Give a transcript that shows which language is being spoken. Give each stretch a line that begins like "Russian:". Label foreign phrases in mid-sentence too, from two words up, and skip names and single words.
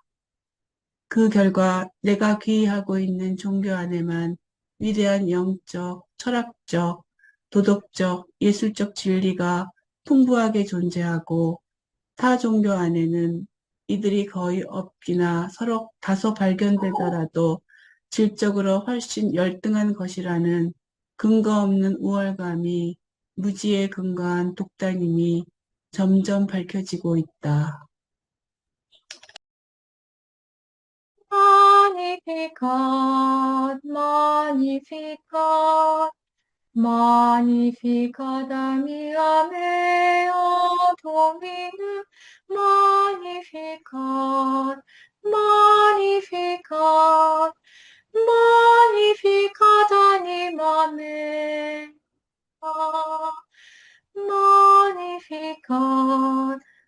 Korean: 그 결과 내가 귀의하고 있는 종교 안에만 위대한 영적, 철학적, 도덕적, 예술적 진리가 풍부하게 존재하고 타 종교 안에는 이들이 거의 없기나 서로 다소 발견되더라도 질적으로 훨씬 열등한 것이라는 근거 없는 우월감이 무지에 근거한 독단임이 점점 밝혀지고 있다.
Latin: Magnificat, Magnificat, Magnificat mea mea Dominum, Magnificat, Magnificat, Magnificat anima mea, Magnificat,